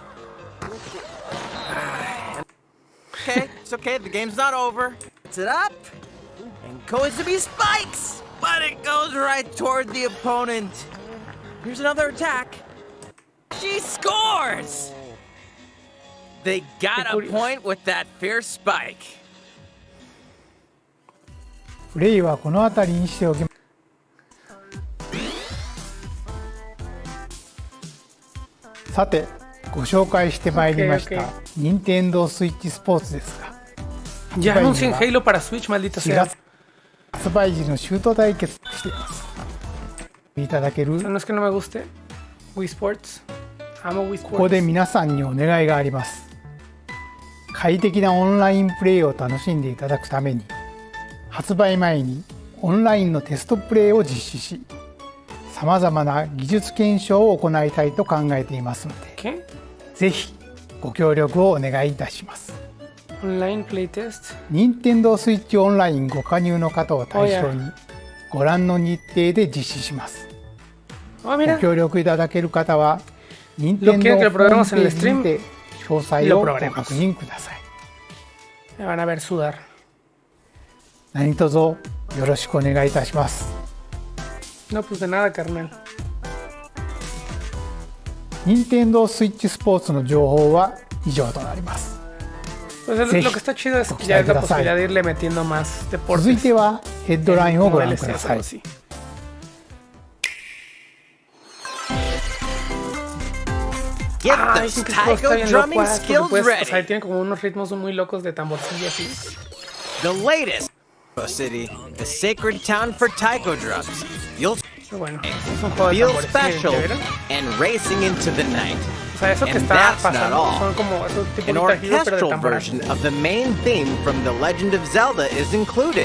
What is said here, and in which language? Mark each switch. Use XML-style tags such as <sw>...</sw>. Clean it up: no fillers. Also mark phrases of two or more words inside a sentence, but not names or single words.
<en>Okay, it's okay, the game's not over. It's it up, and Koizumi spikes, but it goes right toward the opponent. Here's another attack. She scores! They got a point with that fierce spike.</en> <ja>プレイはこの辺りにしておきます。さて、ご紹介してまいりました任天堂スイッチスポーツですが、</ja> <es>Ya anuncian Halo para Switch, maldita sea.</es> <ja>発売時のシュート対決としています。いただける。</ja> <es>No es que no me guste Wii Sports. Amo Wii Sports.</es> <ja>ここで皆さんにお願いがあります。快適なオンラインプレイを楽しんでいただくために、発売前にオンラインのテストプレイを実施し、さまざまな技術検証を行いたいと考えていますので、ぜひご協力をお願いいたします。オンラインプレイテスト。任天堂スイッチオンラインご加入の方を対象にご覧の日程で実施します。ご協力いただける方は任天堂ホームページにて詳細をご確認ください。</ja> <es>Me van a ver sudar.</es> <ja>何卒よろしくお願いいたします。</ja> <es>No, pues de nada, carnal.</es> <ja>任天堂スイッチスポーツの情報は以上となります。</ja> <es>Pues lo que está chido es que ya es la posibilidad de irle metiendo más deportes.</es> <ja>続いてはヘッドラインをご覧ください。</ja> <en>Get those taiko drumming skills ready.</en> <es>O sea, tiene como unos ritmos muy locos de tamborcilla así.</es> <en>The latest city, the sacred town for taiko drums. You'll feel special and racing into the night. And that's not all. An orchestral version of the main theme from The Legend of Zelda is included.</en>